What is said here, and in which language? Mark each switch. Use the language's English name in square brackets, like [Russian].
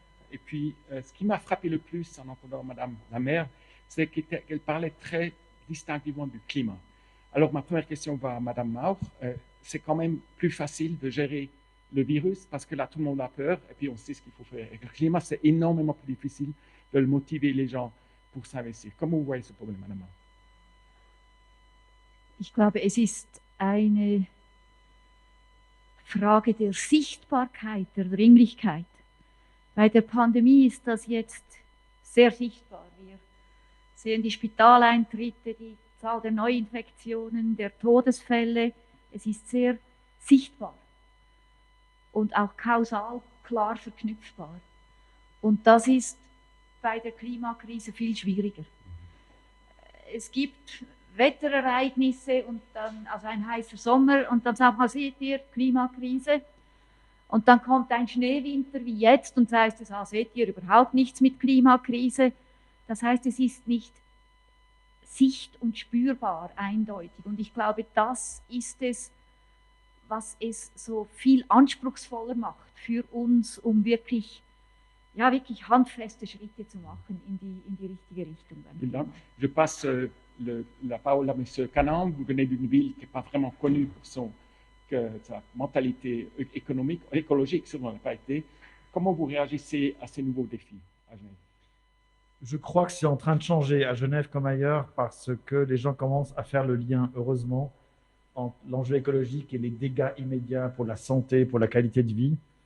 [French] Et puis, ce qui m'a frappé le plus en entendant Madame la maire, c'est qu'elle parlait très distinctivement du climat. Alors, ma première question va à Madame Mauch. C'est quand même plus facile de gérer le virus parce que là, tout le monde a peur et puis on sait ce qu'il faut faire. Avec le climat, c'est énormément plus difficile de motiver les gens pour s'investir. Comment vous voyez ce problème, Madame Mauch? [German] Ich glaube, es ist eine Frage der Sichtbarkeit, der Dringlichkeit. Bei der Pandemie ist das jetzt sehr sichtbar. Wir sehen die Spitaleintritte, die Zahl der Neuinfektionen, der Todesfälle. Es ist sehr sichtbar und auch kausal klar verknüpfbar. Und das ist bei der Klimakrise viel schwieriger. Es gibt Wetterereignisse und dann, also ein heißer Sommer und dann sagt man, seht ihr, Klimakrise. Und dann kommt ein Schneewinter wie jetzt und heißt es, seht ihr, überhaupt nichts mit Klimakrise. Das heißt, es ist nicht sicht- und spürbar eindeutig. Und ich glaube, das ist es, was es so viel anspruchsvoller macht für uns, um wirklich handfeste Schritte zu machen in die richtige Richtung. [French] Je passe la parole à M. Canaan. Vous venez d'une ville qui n'est pas vraiment connue pour sa mentalité économique, écologique, sûrement n'a pas été. Comment vous réagissez à ces nouveaux défis à Genève? Je crois que c'est en train de changer à Genève comme ailleurs parce que les gens commencent à faire le lien, heureusement, entre l'enjeu écologique et les dégâts immédiats pour la santé, pour la qualité de vie.